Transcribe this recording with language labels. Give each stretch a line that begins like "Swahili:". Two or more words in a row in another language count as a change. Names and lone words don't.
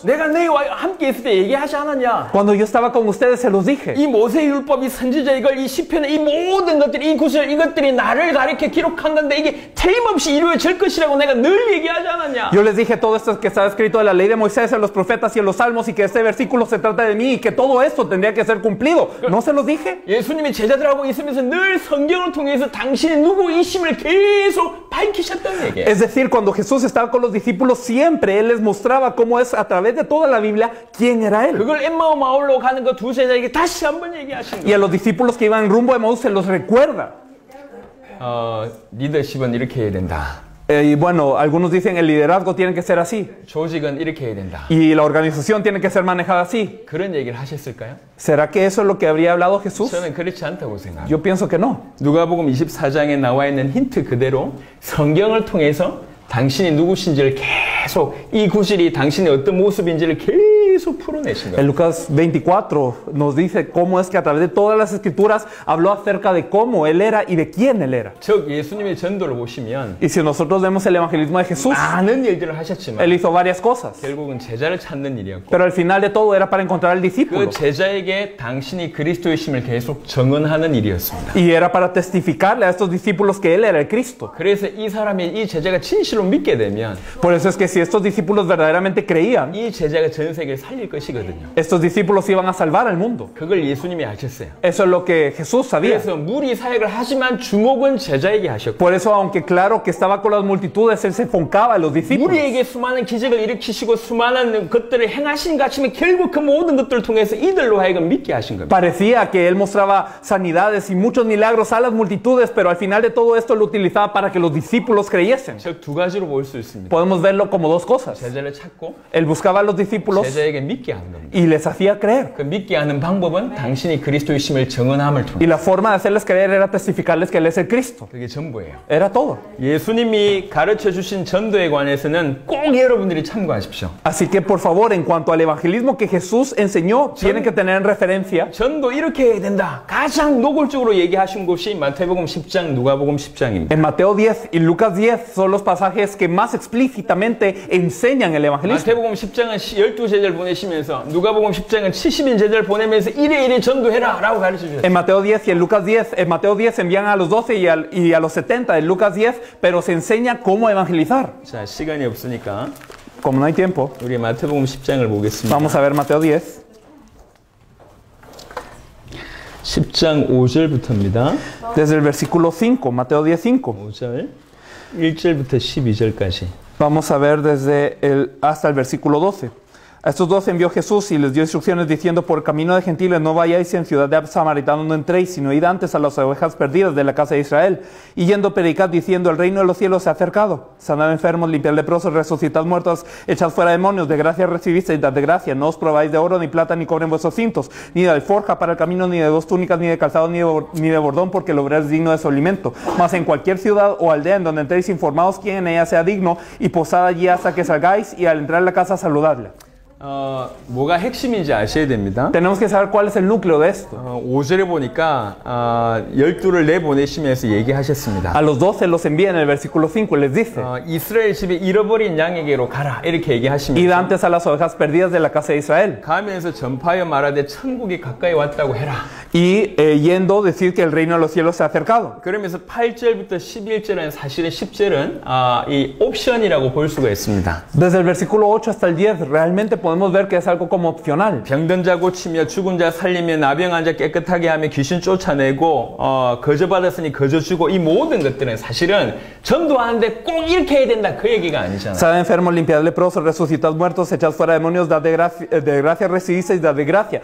Korean: 내가 너희와 함께 있을 때 얘기하지 않았냐?
Spanish: Cuando yo estaba con ustedes se los dije.
Korean: 이 모세의 율법, 이 선지자의 글, 이 시편의 이 모든 것들이, 이 구절, 이것들이 나를 가리켜 기록한 건데 이게 틀림없이 이루어질 것이라고 내가 늘 얘기하지 않았냐?
Spanish: Yo les dije todo esto que estaba escrito en la ley de Moisés, en los profetas y en los salmos, y que este versículo se trata de mí y que todo esto tendría que ser cumplido. ¿No se los dije?
Korean: 예수님이 제자들하고 있으면서 늘 성경을 통해서 당신이 누구이심을 계속 밝히셨다는 얘기예요.
Spanish: Es decir, cuando Jesús estaba con los discípulos, siempre Él les mostraba cómo es a través de toda la Biblia quién era Él.
Korean: 그걸 엠마오 마을로 가는 그 두 제자에게 다시 한번 얘기하신
Spanish: Y
Korean: 거예요.
Spanish: a los discípulos que iban rumbo a Emaús se los recuerda.
Korean: 리더십은 이렇게 해야 된다.
Spanish: Y bueno, algunos dicen el liderazgo tiene que ser así.
Korean: 조직은 이렇게 해야 된다.
Spanish: Y la organización tiene que ser manejada así.
Korean: 그런 얘기를 하셨을까요?
Spanish: ¿Será que eso es lo que habría hablado Jesús?
Korean: 저는 그렇지 않다고 생각합니다.
Spanish: Yo pienso que no.
Korean: 누가복음 24장에 나와 있는 힌트 그대로 성경을 통해서 당신이 누구신지를 계속 이 구절이 당신의 어떤 모습인지를 계속 풀어내신 거예요.
Spanish: En Lucas 24 nos dice cómo es que a través de todas las escrituras habló acerca de cómo Él era y de quién Él era.
Korean: 즉 예수님의 전도를 보시면
Spanish: Y si nosotros vemos el evangelismo de Jesús,
Korean: 많은 일들을 하셨지만
Spanish: Él hizo varias cosas.
Korean: 결국은 제자를 찾는 일이었고
Spanish: Pero al final de todo era para encontrar al discípulo.
Korean: 그 제자에게 당신이 그리스도이심을 계속 증언하는 일이었습니다.
Spanish: Y era para testificarle a estos discípulos que Él era el Cristo.
Korean: 그래서 이 사람이 이 제자가 진실로 믿게 되면
Spanish: Por eso es que si estos discípulos verdaderamente creían,
Korean: 이 제자가 전 세계를 살릴 것이거든요.
Spanish: estos discípulos iban a salvar al mundo.
Korean: 그걸 예수님이 아셨어요.
Spanish: Eso es lo que Jesús sabía.
Korean: 그래서 무리 사역을 하지만 주목은 제자에게 하셨고
Spanish: Por eso, aunque claro que estaba con las multitudes, Él se enfocaba en los discípulos.
Korean: 우리에게 수많은 기적을 일으키시고 수많은 것들을 행하신 것 같지만 결국 그 모든 것들을 통해서 이들로 하여금 믿게 하신 겁니다.
Spanish: Parecía que Él mostraba sanidades y muchos milagros a las multitudes, pero al final de todo esto lo utilizaba para que los discípulos creyesen.
Korean: 즉 두 가지로 볼 수 있습니다.
Spanish: Podemos verlo como dos cosas.
Korean: 제자를 찾고
Spanish: Él buscaba a los discípulos
Korean: 제자에게 믿게 하는 겁니다.
Spanish: y les hacía creer.
Korean: 그 믿게 하는 방법은 당신이 그리스도이심을 증언함을
Spanish: Y
Korean: 통해
Spanish: la forma de hacerles creer era testificarles que Él es el Cristo.
Korean: 그게 전부예요.
Spanish: Era todo.
Korean: 예수님이 가르쳐 주신 전도에 관해서는 꼭 여러분들이 참고하십시오.
Spanish: Así que por favor, en cuanto al evangelismo que Jesús enseñó, tienen que tener en referencia.
Korean: 전도 이렇게 해야 된다. 가장 노골적으로 얘기하신 곳이 마태복음 10장, 누가복음 10장입니다.
Spanish: En Mateo 10 y Lucas 10 son los pasajes que más explícitamente enseñan el evangelismo.
Korean: 마태복음 10장은 12제자를 보내시면서 누가복음 10장은 70인 제자를 보내면서 이래 전도해라 라고 가르쳐 주셨어요.
Spanish: En Mateo 10 y en Lucas 10, en Mateo 10 envían a los 12 y a los 70 en Lucas 10, pero se enseña cómo evangelizar.
Korean: 자, 시간이 없으니까
Spanish: Como no hay tiempo,
Korean: 우리 마태복음 10장을 보겠습니다.
Spanish: vamos a ver Mateo 10.
Korean: 10장 5절부터입니다.
Spanish: Desde el versículo 5, Mateo 10:5.
Korean: 5절, 1절부터 12절까지.
Spanish: Vamos a ver hasta el versículo 12. A estos dos envió Jesús y les dio instrucciones diciendo: por el camino de gentiles no vayáis, en ciudad de samaritanos no entréis, sino id antes a las ovejas perdidas de la casa de Israel. Y yendo predicad diciendo: el reino de los cielos se ha acercado. Sanad enfermos, limpiad leprosos, resucitad muertos, echad fuera demonios. De gracia recibisteis, dad de gracia. No os probáis de oro, ni plata, ni cobre en vuestros cintos, ni de alforja para el camino, ni de dos túnicas, ni de calzado, ni de bordón, porque el obrero es digno de su alimento. Mas en cualquier ciudad o aldea en donde entréis, informaos quién en ella sea digno, y posad allí hasta que salgáis, y al entrar en la casa saludadle.
Korean: 뭐가 핵심인지 아셔야 됩니다.
Spanish: Tenemos que saber cuál es el núcleo de esto.
Korean: 5절에 보니까 12를 내보내시면서 얘기하셨습니다.
Spanish: A los 12 los envía en el versículo 5 y les dice:
Korean: 이스라엘 집에 잃어버린 양에게로 가라, 이렇게
Spanish: id
Korean: 얘기하시면서
Spanish: antes a las ovejas perdidas de la casa de Israel.
Korean: 가면서 전파하여 말하되 천국이 가까이 왔다고 해라.
Spanish: Y yendo decir que el reino de los cielos se ha acercado.
Korean: 그러면서 8절부터 11절은 사실은 10절은 이 옵션이라고 볼 수가 있습니다.
Spanish: Desde el versículo 8 hasta el 10 realmente podemos ver que es algo como opcional.
Korean: 병든 자 고치며 죽은 자 살리며 나병한 자 깨끗하게 하며 귀신 쫓아내고 거저받았으니 거저 주고, 이 모든 것들은 사실은 전도하는데 꼭 이렇게 해야 된다, 그 얘기가 아니잖아요.
Spanish: Sanad enfermos, limpiad leprosos, resucitad muertos, echad fuera demonios, dad de gracia recibisteis, dad de gracia.